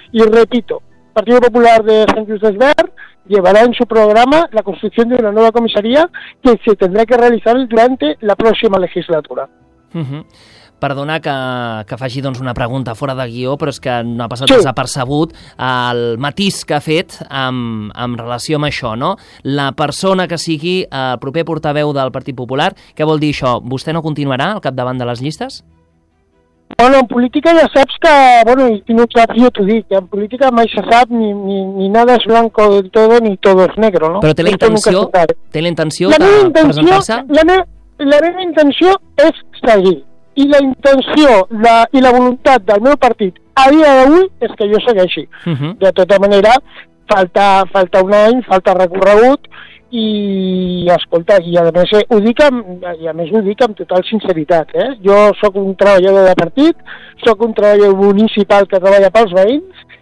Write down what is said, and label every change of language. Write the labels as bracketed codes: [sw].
[es] Y repito, Partido Popular de Sant Just d'Esvern llevará en su programa la construcción de una nueva comisaría que se tendrá que realizar durante la próxima legislatura. Uh-huh. [ca] Perdona que faci doncs una pregunta fora de guió, però és que no ha passat desapercebut el matís que ha fet amb relació amb això, no? La persona que sigui el proper portaveu del Partit Popular, què vol dir això? Vostè no continuarà al capdavant de les llistes? Bueno, en política ja saps que, bueno, i no saps, jo t'ho dic, en política mai se sap [es] ni nada es blanco del todo ni todo es negro, ¿no? [ca] Però té la intenció de presentar-se? La meva intenció és seguir, i la intenció i la voluntat del meu partit a dia d'avui és que jo segueixi. Uh-huh. De tota manera, falta un any, falta recorregut, i escolta, i a més ho dic amb total sinceritat, jo sóc un treballador de partit, sóc un treballador municipal que treballa pels veïns,